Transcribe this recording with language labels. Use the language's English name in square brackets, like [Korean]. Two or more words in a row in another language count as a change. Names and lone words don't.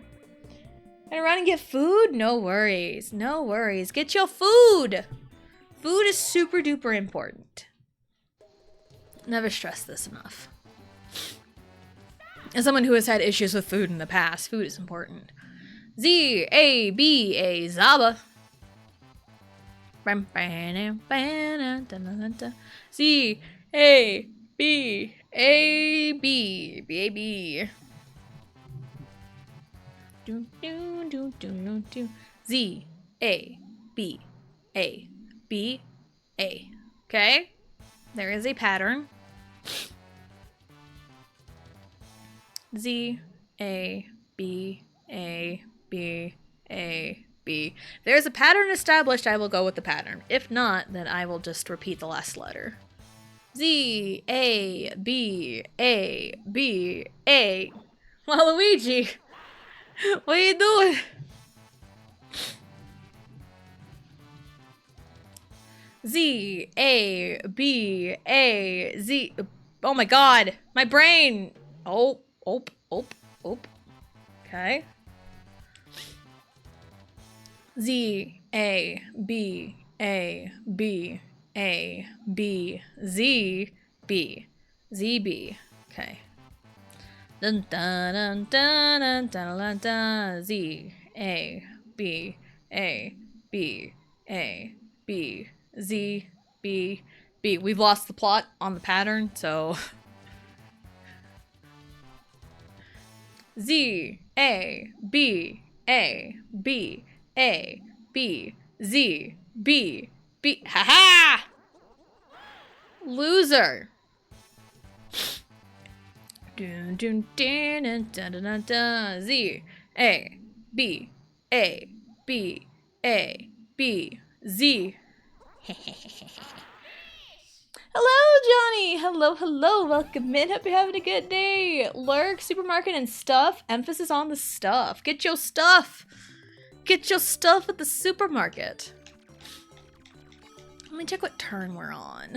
[English] Gonna run and get food? No worries. No worries. Get your food! Food is super duper important. Never stress this enough. As someone who has had issues with food in the past, food is important. Z-A-B-A, Zaba. Z-A-B-A-B, B-A-B. Z-A-B-A-B-A. Okay? There is a pattern. Z-A-B-A-B-A-B. There's a pattern established, I will go with the pattern. If not, then I will just repeat the last letter. Z-A-B-A-B-A. Waluigi, what are you doing? Z-A-B-A-Z. Oh my god, my brain. Oh. Okay. Z-A-B-A-B-A-B-Z-B. Z-B. Okay. Dun dun dun dun dun dun dun. Z-A-B-A-B-A-B-Z-B-B. We've lost the plot on the pattern, so... Z-A-B-A-B-A-B-Z-B-B. Ha-ha! Loser! Dun dun dun dun dun dun dun. Z-A-B-A-B-A-B-Z. Hello, Johnny! Hello, welcome in. Hope you're having a good day. Lurk, supermarket, and stuff. Emphasis on the stuff. Get your stuff! Get your stuff at the supermarket. Let me check what turn we're on.